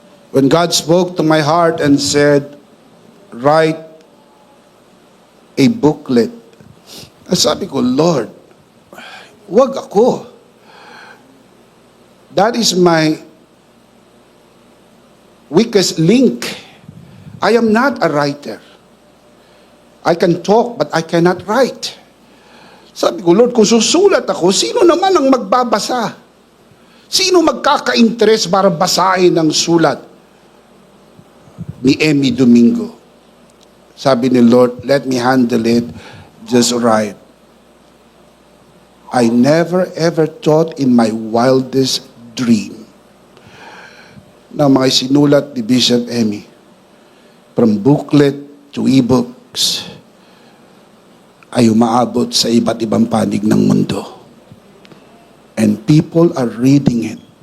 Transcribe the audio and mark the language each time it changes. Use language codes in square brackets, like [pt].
[en] When God spoke to my heart and said, write a booklet, [tl] sabi ko, Lord, wag ako. [en] That is my weakest link. I am not a writer. I can talk, but I cannot write. [tl] Sabi ko, Lord, kung susulat ako, sino naman ang magbabasa? Sino magkaka-interest para basahin ang sulat ni Emmy Domingo? Sabi ni Lord, [en] let me handle it just right. I never ever thought in my wildest dream [tl] na mga sinulat ni Bishop Emmy, [en] from booklet to e-books [tl] ay umaabot sa iba't ibang panig ng mundo. [en] And people are reading it.